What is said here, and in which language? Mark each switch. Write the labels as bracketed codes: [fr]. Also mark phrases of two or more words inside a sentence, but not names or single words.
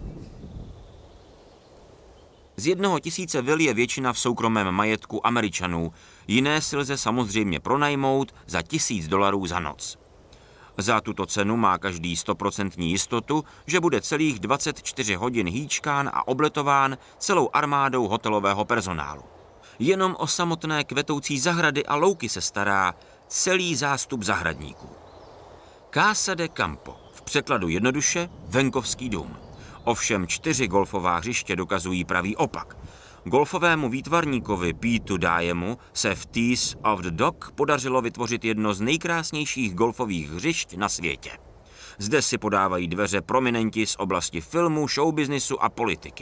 [cs] Z 1 000 vil je většina v soukromém majetku Američanů, jiné si lze samozřejmě pronajmout za $1000 za noc. Za tuto cenu má každý 100% jistotu, že bude celých 24 hodin hýčkán a obletován celou armádou hotelového personálu. Jenom o samotné kvetoucí zahrady a louky se stará celý zástup zahradníků. Casa de Campo, v překladu jednoduše venkovský dům. Ovšem 4 golfová hřiště dokazují pravý opak. Golfovému výtvarníkovi Petu Dyemu se v Tees of the Dog podařilo vytvořit jedno z nejkrásnějších golfových hřišť na světě. Zde si podávají dveře prominenti z oblasti filmu, showbiznisu a politiky.